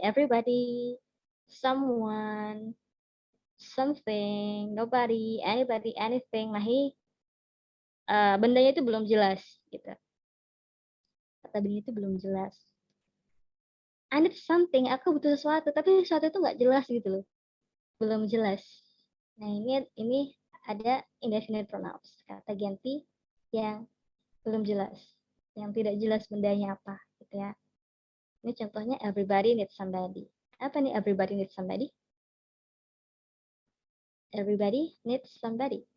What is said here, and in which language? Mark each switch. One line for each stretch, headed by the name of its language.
English: Everybody, someone, something, nobody, anybody, anything.
Indonesian: Nah, ini bendanya itu belum jelas. Gitu. Kata benda itu belum jelas.
English: I need something,
Indonesian: aku butuh sesuatu, tapi sesuatu itu nggak jelas gitu loh. Belum jelas. Nah, ini ada indefinite pronouns, kata ganti yang belum jelas, yang tidak jelas bendanya apa, gitu ya. Ini contohnya
English: everybody needs somebody.
Indonesian: Apa nih
English: everybody needs somebody? Everybody needs somebody.